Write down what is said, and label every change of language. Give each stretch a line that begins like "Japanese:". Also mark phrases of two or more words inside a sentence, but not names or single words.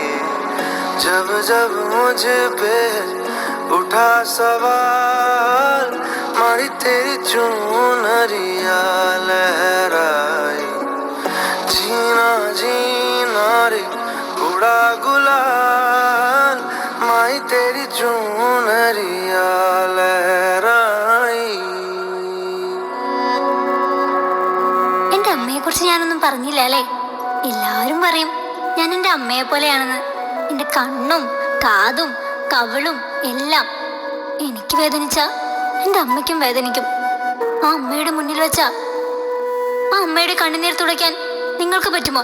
Hindi: जब जब मुझ पे उठा सवाल माही तेरी चुनरिया लहराए। जीना जीना रे उड़ा गुलाल माही तेरी चुनरिया लहराई।
Malayalam: എന്റെ അമ്മയെ കുറിച്ച് ഞാനൊന്നും പറഞ്ഞില്ല അല്ലേ? എല്ലാവരും പറയും ഞാൻ എൻ്റെ അമ്മയെ പോലെയാണെന്ന്. എൻ്റെ കണ്ണും കാതും കവിളും എല്ലാം. എനിക്ക് വേദനിച്ച എൻ്റെ അമ്മയ്ക്കും വേദനിക്കും. ആ അമ്മയുടെ മുന്നിൽ വെച്ച ആ അമ്മയുടെ കണ്ണുനീർ തുടയ്ക്കാൻ നിങ്ങൾക്ക് പറ്റുമോ?